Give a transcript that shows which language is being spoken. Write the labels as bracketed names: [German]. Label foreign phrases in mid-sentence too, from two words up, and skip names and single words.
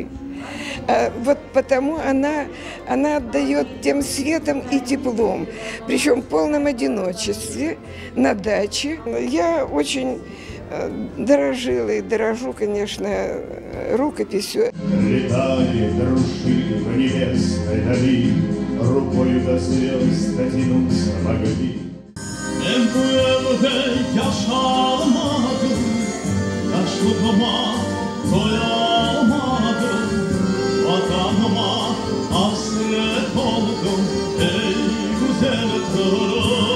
[Russian] Вот потому она отдает тем светом и теплом, причем в полном одиночестве на даче. Я очень дорожила и дорожу, конечно, рукописью. Летали дружи в небесной дали, рукою до звезд дотянуться могли. [Crimean Tatar] Yaşlıkıma doyamadım, vatanıma hasret oldum, ey güzel kırım.